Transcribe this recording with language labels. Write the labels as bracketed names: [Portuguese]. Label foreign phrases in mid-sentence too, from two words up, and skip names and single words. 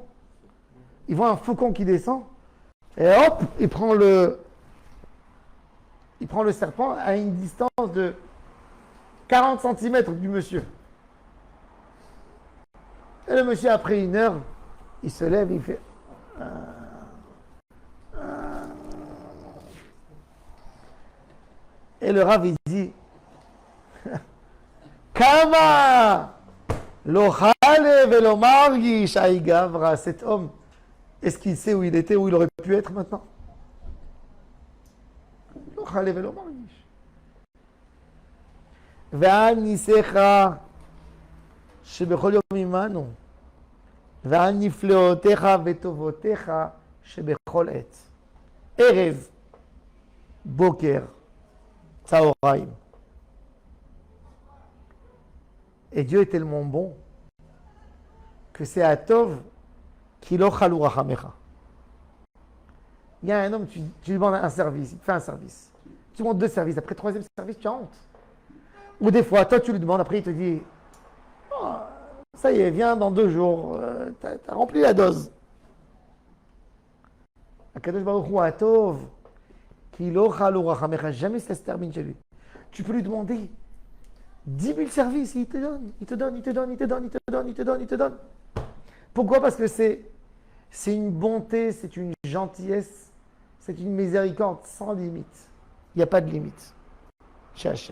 [French] Il voit un faucon qui descend, et hop, il prend le serpent à une distance de 40 cm du monsieur. Et le monsieur, après 1 heure, il se lève, il fait Et le Rav, il dit, [Aramaic] כמה לא חלי ולא מרגיש האי גברא, [French] cet homme, est-ce qu'il sait où il était, où il aurait pu être maintenant? [Aramaic] לא חלי ולא מרגיש. [Hebrew] ועל ניסיך שבכל יום עמנו. ועל נפלאותיך וטובותיך שבכל עת. ערב, בוקר, צהריים. [French] Et Dieu est tellement bon que c'est à Tov qui [Hebrew] לא כלו רחמיך. [French] Il y a un homme, tu lui demandes un service, il te fait un service. Tu demandes 2 services, après le 3e service, tu as honte. Ou des fois, toi tu lui demandes, après il te dit, oh, ça y est, viens dans 2 jours, t'as rempli la dose. [Hebrew] הקדוש ברוך הוא הטוב כי לא כלו רחמיך, [French] jamais ça se termine chez lui. Tu peux lui demander 10 000 services, il te donne, il te donne, il te donne, il te donne, il te donne, il te donne, il te donne. Pourquoi? Parce que c'est une bonté, c'est une gentillesse, c'est une miséricorde sans limite. Il n'y a pas de limite chez Hachem.